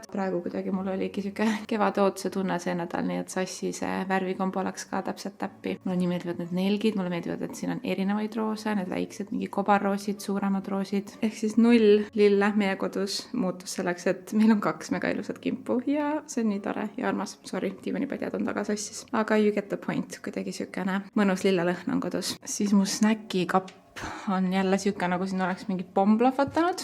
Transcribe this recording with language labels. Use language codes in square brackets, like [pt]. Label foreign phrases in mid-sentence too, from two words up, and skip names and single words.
[et] Praegu kuidagi mul oligi siuke kevade ootuse tunne see nädal, nii et sassi see värvikombo läks ka täpselt täppi. Mulle nii meeldivad need nelgid, mulle meeldivad, et siin on erinevaid roose, need väiksed mingi kobarroosid, suuremad roosid. Ehk siis 0 lille meie kodus muutus selleks, et meil on 2 mega ilusat kimpu ja see on nii tore ja armas. Sorry, diivanipadjad on taga sassis. [en] Aga you get the point, [et] kuidagi siukene mõnus lillelõhn on kodus. Siis mu snäkikapp on jälle siuke, nagu siin oleks mingi pomm plahvatanud.